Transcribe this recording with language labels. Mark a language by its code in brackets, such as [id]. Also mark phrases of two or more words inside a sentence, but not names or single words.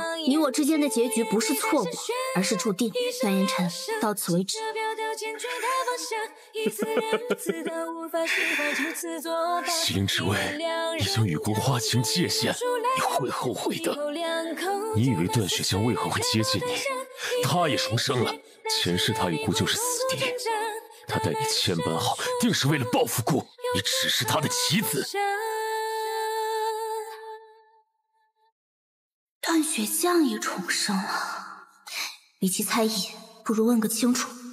[zh] 你我之間的結局不是錯過，而是注定。段延辰，到此為止。西陵之位已經與姑劃清界限，你會後悔的。你以為段雪江為何會接近你？他也重生了，前世他與姑就是死敵，他待你千般好，定是為了報復姑。你只是他的棋子。段雪江也重生了，与其猜疑，不如問個清楚。